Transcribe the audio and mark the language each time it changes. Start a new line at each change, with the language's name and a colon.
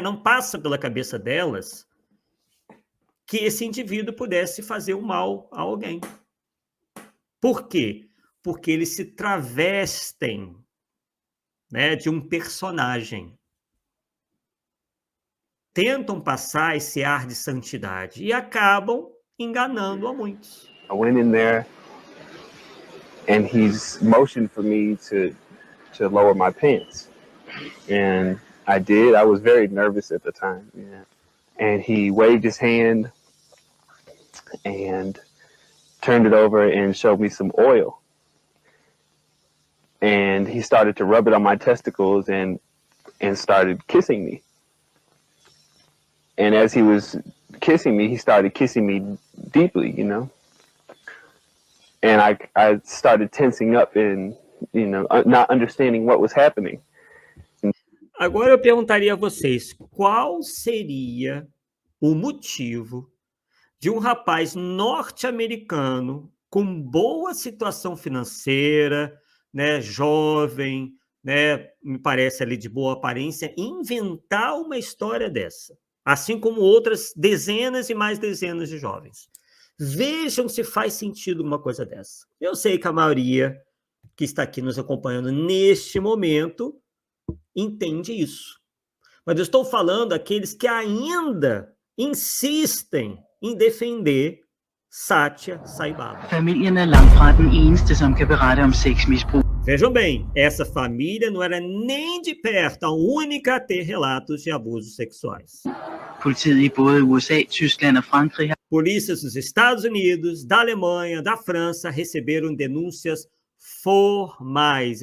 Portuguese: Não passa pela cabeça delas que esse indivíduo pudesse fazer o mal a alguém. Por quê? Porque eles se travestem né, de um personagem. Tentam passar esse ar de santidade e acabam enganando a muitos.
English: I went in there and he's motioned for me to lower my pants. And I did. I was very nervous at the time. Yeah. And he waved his hand and turned it over and showed me some oil. And he started to rub it on my testicles and started kissing me. And as he was kissing me, he started kissing me deeply, you know. And I started tensing up and, you know, not understanding what was happening.
Portuguese: Agora eu perguntaria a vocês, qual seria o motivo de um rapaz norte-americano com boa situação financeira, né, jovem, né, me parece ali de boa aparência, inventar uma história dessa? Assim como outras dezenas e mais dezenas de jovens. Vejam se faz sentido uma coisa dessa. Eu sei que a maioria que está aqui nos acompanhando neste momento entende isso. Mas eu estou falando daqueles que ainda insistem em defender Satya Sai Baba.
Danish: Familien er langt fra den eneste, som kan berette om sexmisbrug.
Portuguese: Vejam bem, essa família não era nem de perto a única a ter relatos de abusos sexuais.
Danish: Politiet i både USA, Tyskland og Frankrig har
Portuguese: Polícias dos Estados Unidos, da Alemanha, da França receberam denúncias formais.